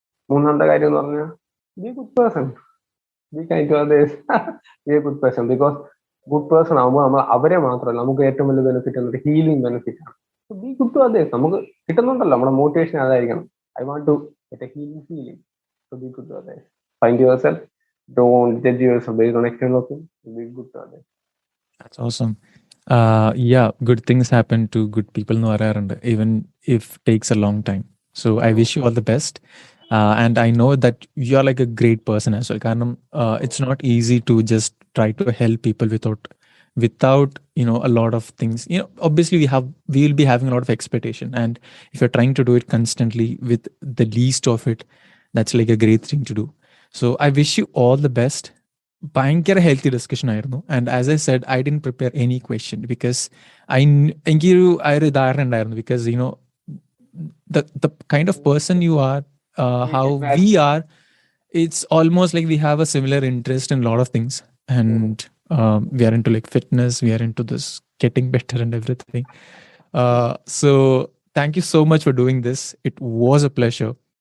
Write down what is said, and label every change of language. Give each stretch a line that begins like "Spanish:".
Malayalam: മൂന്നാമത്തെ കാര്യം എന്ന് പറഞ്ഞാൽ
English: Be good person, be kind to others, be a good person. Because good person
Malayalam: ആകുമ്പോൾ നമ്മൾ അവരെ മാത്രമല്ല, നമുക്ക് ഏറ്റവും വലിയ
English: Benefit എന്നത് healing benefit ആണ്. Be good to others.
Malayalam: നമുക്ക് കിട്ടുന്നുണ്ടല്ലോ, നമ്മുടെ മോട്ടിവേഷൻ അതായിരിക്കണം.
English: I want to get a healing feeling. So be good to others. Find yourself. Don't judge yourself based on external things. Be good to others. That's awesome. Yeah, good things happen to good people
Malayalam: എന്ന് പറയാറുണ്ട്,
English: even if takes a long time. So I wish you all the best. And I know that you are like a great person as well.
Malayalam: കാരണം
English: it's not easy to just try to help people without a lot of things. Obviously we will be having a lot of expectation, and if you're trying to do it constantly with the least of it, that's like a great thing to do. So I wish you all the best.
Malayalam: ഭയങ്കര healthy discussion ആയിരുന്നു.
English: and as I said, I didn't prepare any question because
Malayalam: എനിക്കൊരു ഒരു ധാരണ ഉണ്ടായിരുന്നു.
English: Because the kind of person you are, how we are, it's almost like we have a similar interest in a lot of things. And we are into like fitness, we are into this getting better and everything. So thank you so much for doing this. It was a pleasure.